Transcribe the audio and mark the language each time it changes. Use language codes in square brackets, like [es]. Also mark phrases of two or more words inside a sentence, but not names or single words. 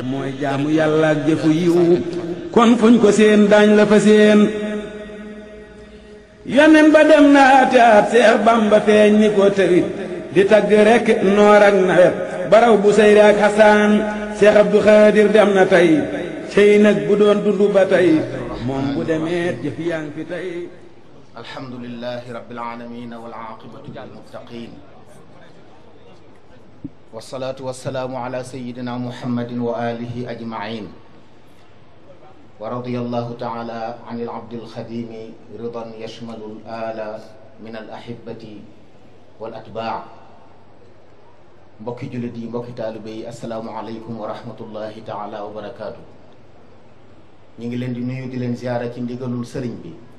[wo] mooy jaamu yàlla ak jëfu yiw kon fuñ ko seen daañ la fa seen yonen ba dem na ati at Seex Bamba feeñ ni ko tërit di tagg rek noor ak nawet baraw bu sayri ak xasaan Seex Abdu Xaadir dem na tey cey nag bu doon dundu ba tey moom bu demee jëf yaa ngi fi tey [ar] الحمد لله رب العالمين والعاقبة للمتقين والصلاة والسلام على سيدنا محمد وآله أجمعين ورضي الله تعالى عن العبد الخديم رضا يشمل الأعلى من الأحبة والأتباع' [wo] mbokki jullit yi mbokki taalibe yi [ar] السلام عليكم ورحمة الله تعالى وبركاته [wo] ñu ngi leen di nuyu di leen ziyaara ci ndigalul sëriñ bi